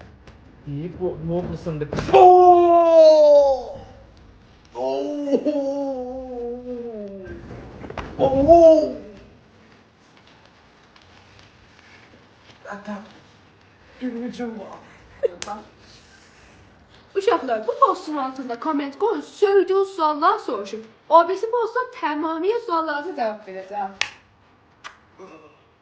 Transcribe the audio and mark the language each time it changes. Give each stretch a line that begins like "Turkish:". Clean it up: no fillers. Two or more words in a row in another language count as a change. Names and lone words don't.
Turkish: İyi bu fısındık. Oh! Oh! Oh! Zaten gülmeyeceğim var.
Azerbaijani: Uşaqlar, bu postun altında komment qoyun, söylediğiniz suallar soruşun. O birisi postda tamamilə suallarınızı cavab verəcəm.